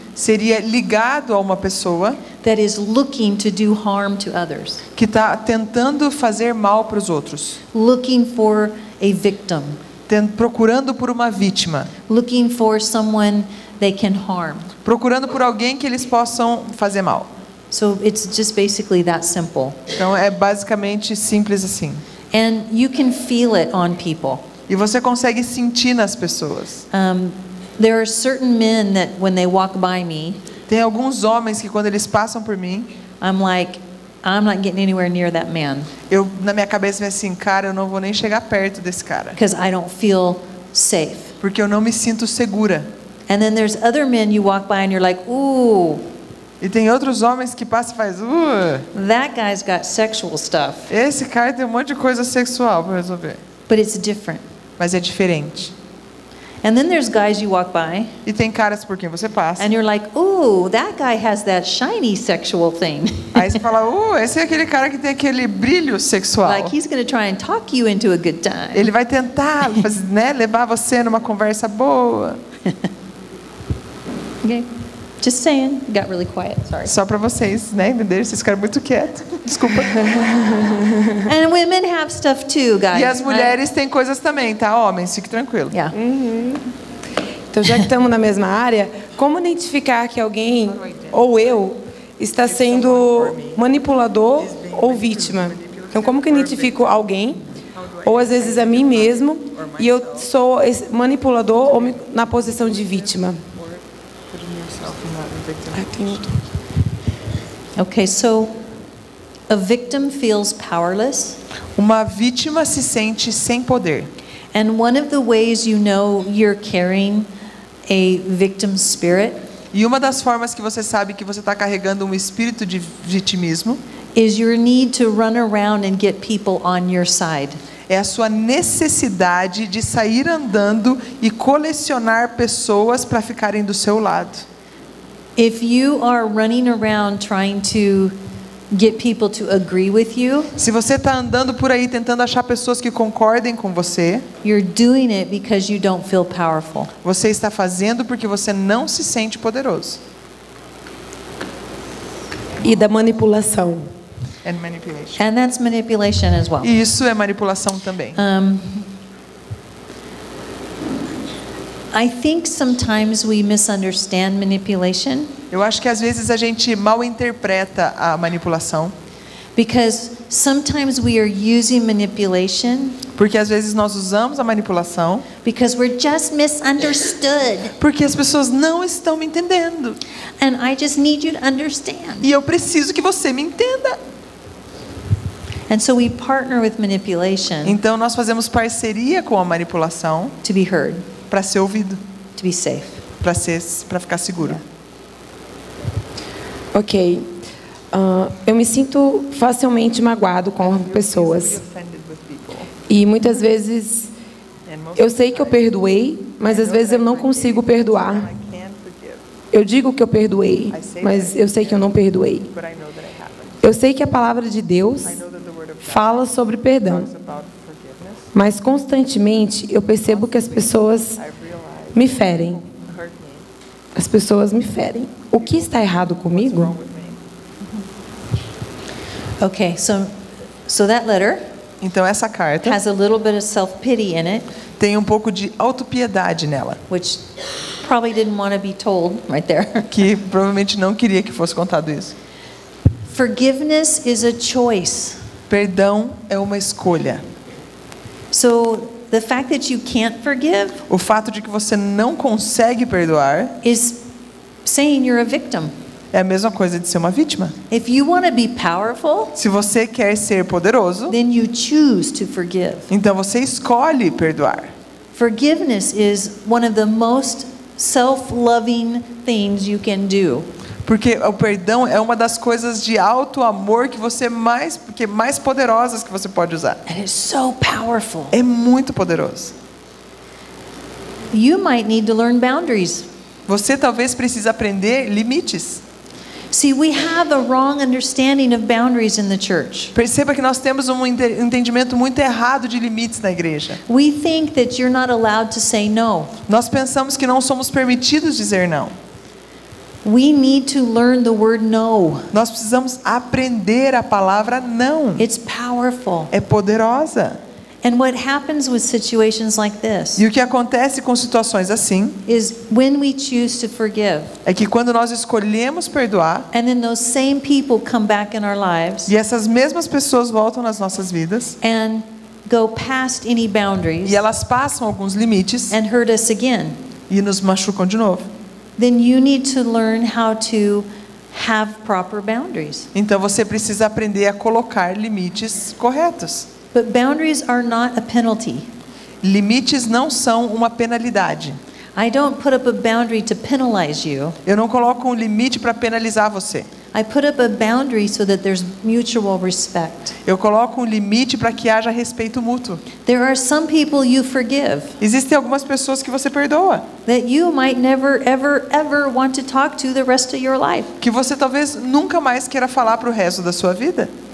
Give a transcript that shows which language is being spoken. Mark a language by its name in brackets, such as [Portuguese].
[Portuguese] seria ligado a uma pessoa [English] that is looking to do harm to others, [Portuguese] que está tentando fazer mal para os outros, [English] looking for a victim, [Portuguese] procurando por uma vítima, [English] looking for someone they can harm. [Portuguese] procurando por alguém que eles possam fazer mal. [English] So it's just basically that simple. [Portuguese] Então, é basicamente simples assim. [English] And you can feel it on people. [Portuguese] E você consegue sentir nas pessoas. [English] There are certain men that when they walk by me, [Portuguese] Tem alguns homens que quando eles passam por mim, [English] I'm like, I'm not getting anywhere near that man [Portuguese] eu na minha cabeça vem assim, cara, eu não vou nem chegar perto desse cara, [English] because I don't feel safe. [Portuguese] porque eu não me sinto segura. [English] And then there's other men you walk by and you're like, ooh, [Portuguese] E tem outros homens que passam e fazem, [English] that guy's got sexual stuff. [Portuguese] esse cara tem um monte de coisa sexual para resolver. [English] But it's different. [Portuguese] Mas é diferente. [English] And then there's guys you walk by [Portuguese] E tem caras por quem você passa. [English] and you're like, ooh, that guy has that shiny sexual thing. [Portuguese] Aí você fala, esse é aquele cara que tem aquele brilho sexual. [English] Like he's going to try and talk you into a good time. [Portuguese] Ele vai tentar, né, levar você numa conversa boa. [English] Okay? Just saying. Got really quiet. Sorry. [Portuguese] Só pra vocês, né, entenderem? Vocês ficaram muito quietos. Desculpa. [English] And women have stuff too, guys. [Portuguese] E as mulheres têm coisas também, tá? Homens, fique tranquilo. [English] Yeah. [Portuguese] Então, já que estamos na mesma área, como identificar que alguém, ou eu, está sendo manipulador ou vítima? Então, como que eu identifico alguém, ou às vezes a mim mesmo, e eu sou manipulador ou na posição de vítima? [English] Okay, so a victim feels powerless. [Portuguese] Uma vítima se sente sem poder. [English] And one of the ways you know you're carrying a victim spirit [Portuguese] E uma das formas que você sabe que você está carregando um espírito de vitimismo [English] is your need to run around and get people on your side. [Portuguese] é a sua necessidade de sair andando e colecionar pessoas para ficarem do seu lado. [English] If you are running around trying to get people to agree with you, [Portuguese] Se você está andando por aí tentando achar pessoas que concordem com você, [English] you're doing it because you don't feel powerful. [Portuguese] você está fazendo porque você não se sente poderoso. E da manipulação. [English] And manipulation. And that's manipulation as well. [Portuguese] E isso é manipulação também. [English] I think sometimes we misunderstand manipulation [Portuguese] Eu acho que às vezes a gente mal interpreta a manipulação, [English] because sometimes we are using manipulation [Portuguese] porque às vezes nós usamos a manipulação [English] because we're just misunderstood. [Portuguese] porque as pessoas não estão me entendendo. [English] And I just need you to understand. [Portuguese] E eu preciso que você me entenda. [English] And so we partner with manipulation [Portuguese] Então nós fazemos parceria com a manipulação [English] to be heard, [Portuguese] para ser ouvido, [English] to be safe. [Portuguese] para ficar seguro. Ok. Eu me sinto facilmente magoado com pessoas. E muitas vezes eu sei que eu perdoei, mas às vezes eu não consigo perdoar. Eu digo que eu perdoei, mas eu sei que eu não perdoei. Eu sei que a palavra de Deus fala sobre perdão, mas constantemente eu percebo que as pessoas me ferem. As pessoas me ferem. O que está errado comigo? [English] Okay, so that letter [Portuguese] Então essa carta [English] has a little bit of self-pity in it, [Portuguese] tem um pouco de autopiedade nela, [English] which probably didn't want to be told right there. [Portuguese] que provavelmente não queria que fosse contado isso. [English] Forgiveness is a choice. [Portuguese] Perdão é uma escolha. [English] So the fact that you can't forgive [Portuguese] O fato de que você não consegue perdoar [English] is saying you're a victim. [Portuguese] é a mesma coisa de ser uma vítima. [English] If you want to be powerful, [Portuguese] Se você quer ser poderoso, [English] then you choose to forgive. [Portuguese] então você escolhe perdoar. [English] Forgiveness is one of the most self-loving things you can do. [Portuguese] Porque o perdão é uma das coisas de alto amor que mais poderosas que você pode usar. [English] And it's so powerful. [Portuguese] É muito poderoso. [English] You might need to learn boundaries. [Portuguese] Você talvez precise aprender limites. [English] See, we have a wrong understanding of boundaries in the church. [Portuguese] Perceba que nós temos um entendimento muito errado de limites na igreja. [English] We think that you're not allowed to say no. [Portuguese] Nós pensamos que não somos permitidos dizer não. [English] We need to learn the word no. [Portuguese] Nós precisamos aprender a palavra não. [English] It's powerful. [Portuguese] É poderosa. [English] And what happens with situations like this [Portuguese] E o que acontece com situações assim [English] is when we choose to forgive, [Portuguese] é que quando nós escolhemos perdoar [English] and then those same people come back in our lives [Portuguese] e essas mesmas pessoas voltam nas nossas vidas [English] and go past any boundaries [Portuguese] e elas passam alguns limites [English] and hurt us again, [Portuguese] e nos machucam de novo. [English] then you need to learn how to have proper boundaries. [Portuguese] Então você precisa aprender a colocar limites corretos. [English] But boundaries are not a penalty. [Portuguese] Limites não são uma penalidade. [English] I don't put up a boundary to penalize you. [Portuguese] Eu não coloco um limite para penalizar você. [English] I put up a boundary so that there's mutual respect. [Portuguese] Eu coloco um limite para que haja respeito mútuo. [English] There are some people you forgive [Portuguese] Existem algumas pessoas que você perdoa, [English] that you might never, ever, ever want to talk to the rest of your life. [Portuguese] que você talvez nunca mais queira falar para o resto da sua vida.